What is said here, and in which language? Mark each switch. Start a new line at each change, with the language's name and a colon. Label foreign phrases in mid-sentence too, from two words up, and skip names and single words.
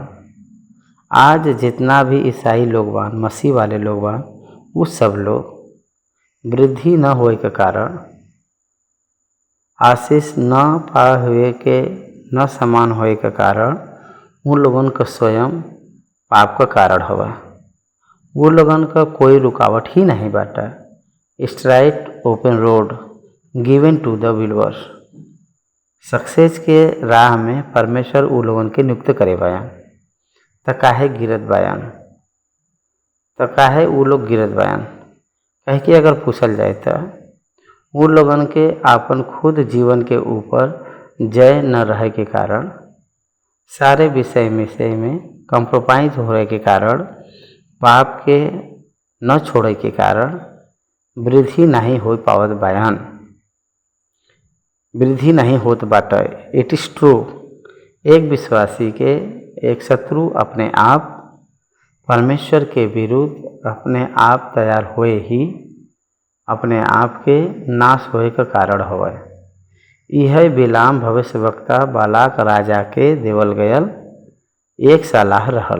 Bhojpuri: आज जितना भी ईसाई लोग बान, मसीह वाले लोग बान, वो सब लोग वृद्धि न होए के कारण, आशीष न पा हुए के न समान होए के कारण उन लोगन का स्वयं पाप का कारण हुआ। वो लोगन का कोई रुकावट ही नहीं बाटा।
English: straight open road given to the believers.
Bhojpuri: सक्सेस के राह में परमेश्वर वो लोगन के नियुक्त करे बयान। तो काहे गिरत बयान? तो काहे वो लोग गिरत बयान? कहे कि अगर पूछल जाए तो वो लोगन के आपन खुद जीवन के ऊपर जय न रहे के कारण, सारे विषय में कंप्रोमाइज होने के कारण, पाप के न छोड़े के कारण वृद्धि नहीं हो पावत बयान, वृद्धि नहीं होत बाटे।
English: it is true.
Bhojpuri: एक विश्वासी के एक शत्रु अपने आप परमेश्वर के विरुद्ध अपने आप तैयार हुए ही अपने आप के नाश होए का कारण होवे। यह बिलाम भविष्यवक्ता बालाक राजा के देवल गयल एक सलाह रहल।